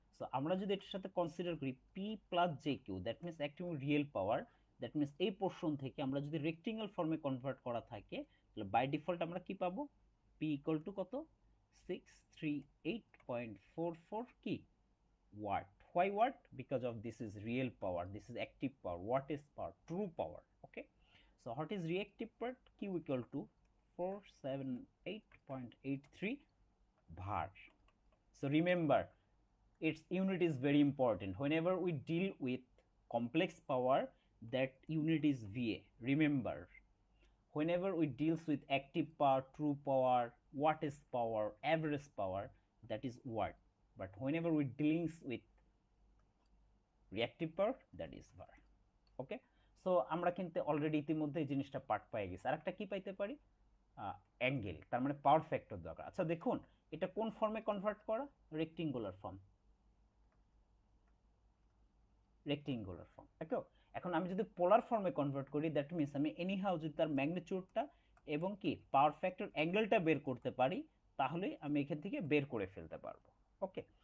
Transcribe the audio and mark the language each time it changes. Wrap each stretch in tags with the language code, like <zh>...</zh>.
<bn>So আমরা যদি এটার সাথে কনসিডার করি P plus JQ,</bn> <en>that means active real power,</en> <bn>that means এই পোর্শন থেকে আমরা যদি রেক্টেঙ্গেল ফর্মে কনভার্ট করা থাকে তাহলে বাই ডিফল্ট আমরা কি পাবো, P ইকুয়াল টু কত, 638.44 কি watt.</bn> <en>Why watt? Because of this is real power, this is active power. Watt is power, true power, okay. So what is reactive part, Q equal to 478.83 var. So remember its unit is very important whenever we deal with complex power, that unit is VA. Remember whenever we deals with active power, true power, what is power, average power, that is watt. But whenever we dealings with reactive power, that is var, okay.</en> <bn>So আমরা কিন্তু already ইতিমধ্যে এই জিনিসটা part পেয়ে গেছি। আরেকটা কি পাইতে পারি, অ্যাঙ্গেল, তার মানে পাওয়ার ফ্যাক্টর দরকার। আচ্ছা দেখুন এটা কোন ফর্মে কনভার্ট করা, রেক্টেঙ্গুলার ফর্ম, রেক্টেঙ্গুলার ফর্ম, ওকে। এখন আমি যদি পোলার ফর্মে কনভার্ট করি দ্যাট মিন্স আমি এনিহাউ যদি তার ম্যাগনিটিউডটা এবং কি পাওয়ার ফ্যাক্টর অ্যাঙ্গেলটা বের করতে পারি তাহলে আমি এখান থেকে বের করে ফেলতে পারবো, ওকে।</bn>